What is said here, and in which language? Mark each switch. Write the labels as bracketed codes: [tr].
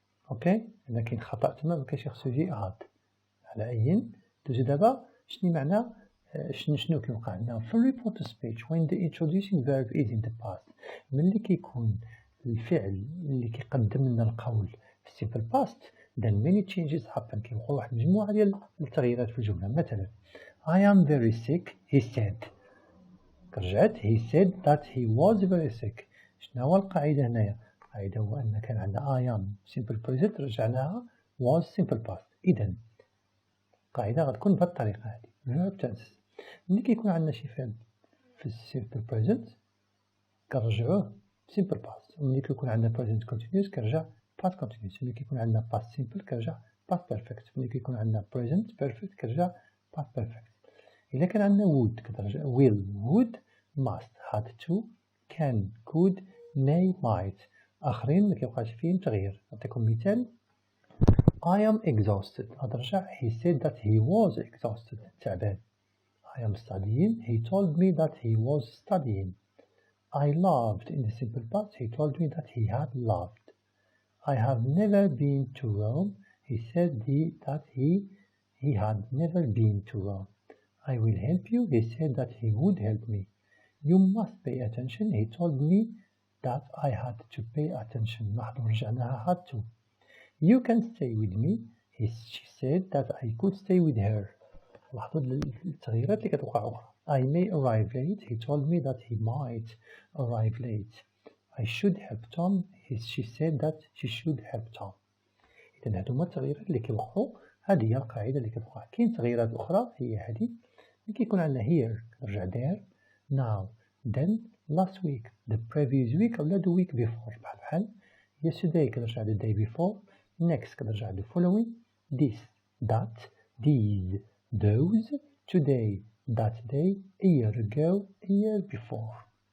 [ar] اوكي هنا كاين خطأ تما ما كاينش خصو يجي هاد على أي. دوزو دابا شنو معنى شنو كيوقع عندنا في الريبورت [en] speech when the introducing verb is in the past. [ar] ملي كيكون الفعل اللي كيقدم لنا القول في simple past [en] then many changes happen. [ar] كيوقعوا واحد المجموعة ديال التغييرات في الجملة. [en] مثلا I am very sick he said. [ar] رجعت [en] he said that he was very sick. [ar] شنو هو القاعدة هنايا؟ القاعدة هو أن كان عندنا I am simple present رجعناها was simple past. إذا القاعدة غتكون بهذه الطريقة هذه verb tenses. ملي كيكون عندنا شي فعل في simple present كنرجعوه simple past، وملي كيكون عندنا present continuous كنرجع past continuous، ملي كيكون عندنا past simple كنرجع past perfect، ملي كيكون عندنا present perfect كنرجع past perfect. إلا كان عندنا [en] would [ar] كترجع [en] will would must had to can could may might. [ar] آخرين ما كيبقاش فيهم تغيير. نعطيكم مثال [en] I am exhausted [ar] غترجع [en] he said that he was exhausted [ar] تعبان. [en] I am studying he told me that he was studying. I loved in the simple past he told me that he had loved. I have never been to Rome he said that he had never been to Rome. I will help you he said that he would help me. You must pay attention he told me that I had to pay attention. [ar] لاحظوا رجعناها [en] had to. You can stay with me she said that I could stay with her. [ar] لاحظوا التغييرات اللي كتوقع أخرى. [en] I may arrive late he told me that he might arrive late. I should help Tom she said that she should help Tom. [ar] إذا هادو هما التغييرات اللي كيوقعوا، هذه هي القاعدة اللي كتوقع. كاين تغييرات أخرى هي هذه اللي كيكون عندنا [en] here [ar] كنرجع [en] there now then last week the previous week ولا the week before. [ar] بحال [en] yesterday [ar] كنرجع [en] the day before next كنرجع the following this that these those today that day a year ago a year before.